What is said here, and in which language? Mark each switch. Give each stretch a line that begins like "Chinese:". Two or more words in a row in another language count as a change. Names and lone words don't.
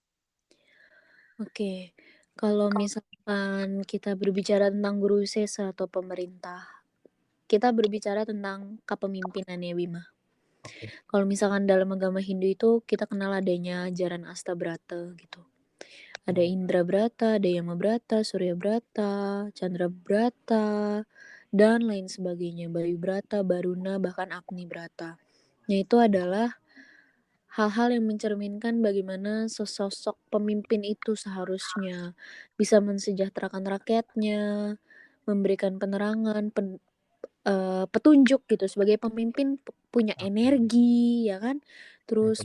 Indonesian: Oke. Kalau misalkan kita berbicara tentang guru sesa atau pemerintah, kita berbicara tentang kepemimpinan ya, Bima. Oke. Kalau misalkan dalam agama Hindu itu kita kenal adanya ajaran Astabrata gitu. Ada Indra Brata, ada Yama Brata, Surya Brata, Chandra Brata, dan lain sebagainya. Bayu Brata, Baruna, bahkan Agni Brata. Itu adalah hal-hal yang mencerminkan bagaimana sesosok pemimpin itu seharusnya bisa mensejahterakan rakyatnya, memberikan penerangan, petunjuk gitu sebagai pemimpin punya energi ya kan, terus